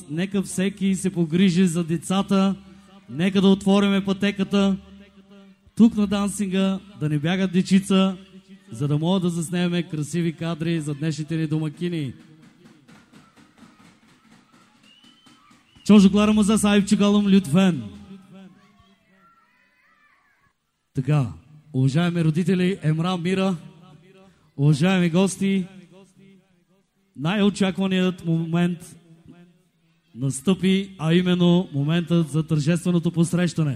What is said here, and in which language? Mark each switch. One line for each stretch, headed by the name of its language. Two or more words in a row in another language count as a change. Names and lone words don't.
Bulgarian: Нека всеки се погрижи за децата. Нека да отвориме пътеката. Тук на дансинга да не бягат дечица, за да могат да заснемем красиви кадри за днешните ни домакини.
Turkish: Çocuklarımıza sahip çıkalım lütfen.
Bulgarian: Така, уважаеми родители, Емра, Мира, уважаеми гости, най-очакваният момент настъпи, а именно моментът за тържественото посрещане.